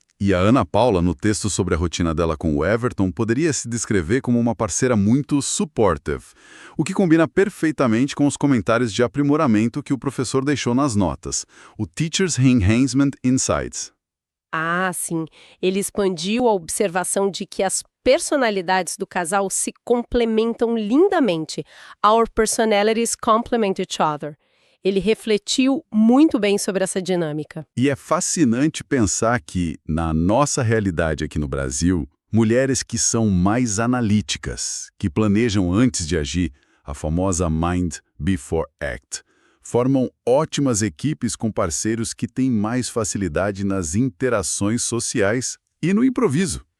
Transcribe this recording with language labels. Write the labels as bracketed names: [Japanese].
[Portuguese] E a Ana Paula, no texto sobre a rotina dela com o Everton, poderia se descrever como uma parceira muito supportive, o que combina perfeitamente com os comentários de aprimoramento que o professor deixou nas notas, o Teacher's Enhancement Insights. Ah, sim. Ele expandiu a observação de que as personalidades do casal se complementam lindamente. [English] Our personalities complement each other. [Portuguese] Ele refletiu muito bem sobre essa dinâmica. E é fascinante pensar que, na nossa realidade aqui no Brasil, mulheres que são mais analíticas, que planejam antes de agir, a famosa Mind Before Act, formam ótimas equipes com parceiros que têm mais facilidade nas interações sociais e no improviso.